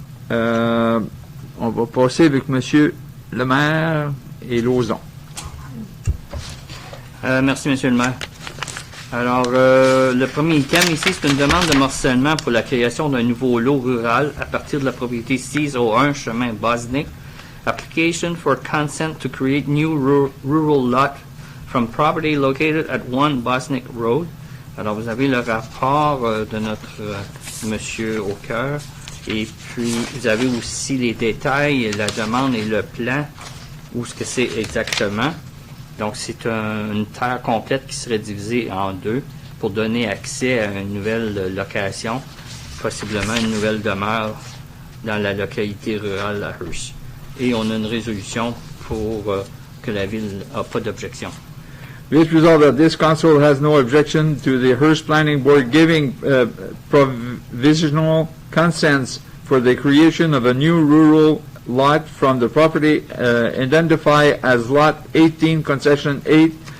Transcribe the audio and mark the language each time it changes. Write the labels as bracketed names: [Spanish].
[French] On va passer avec Monsieur le maire et Lauzon. Merci, Monsieur le maire. Alors, le premier item ici, c'est une demande de morcellement pour la création d'un nouveau lot rural à partir de la propriété 601 chemin Bosnick. [English] Application for consent to create new rural lot from property located at 1 Bosnick Road. [French] Alors, vous avez le rapport de notre monsieur Aucoeur. Et puis, vous avez aussi les détails, la demande et le plan, où ce que c'est exactement. Donc, c'est une terre complète qui serait divisée en 2 pour donner accès à une nouvelle location, possiblement une nouvelle demeure dans la localité rurale à Hearst. Et on a une résolution pour que la ville n'a pas d'objection. [English] Be it resolved that this council has no objection to the Hearst Planning Board giving provisional consents for the creation of a new rural lot from the property identified as Lot 18, Concession 8